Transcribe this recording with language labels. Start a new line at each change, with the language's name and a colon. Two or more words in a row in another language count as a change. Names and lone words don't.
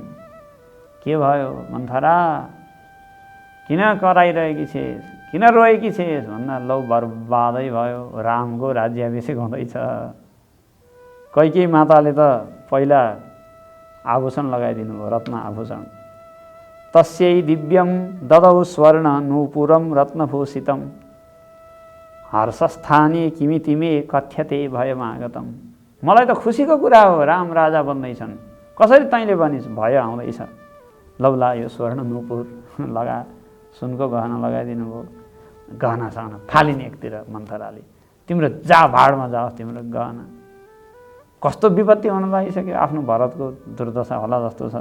Nepali: के भयो मन्थरा, किन कराइरहेकी छेस्, किन रोएकी छेस् भन्दा लौ बर्बादै भयो, रामको राज्याभिषेक हुँदैछ। कैकेयी माताले त पहिला आभूषण लगाइदिनु भयो, रत्न आभूषण।
Sanskrit: तस्यै दिव्यम ददौ स्वर्ण नूपुरम रत्नभूषितम हर्षस्थाने किमितिमे कथ्यते भयमागतम।
Nepali: मलाई त खुसीको कुरा हो, राम राजा बन्दैछन्। कसरी तैँले भनिस् भय आउँदैछ। लौला यो स्वर्ण नूपुर लगा, सुनको गहना लगाइदिनु भयो। गहना सहना फालिने एकतिर मन्थराले, तिम्रो जा भाडमा जाओस् तिम्रो गहना। कस्तो विपत्ति हुन लागिसक्यो, आफ्नो भरतको दुर्दशा होला जस्तो छ।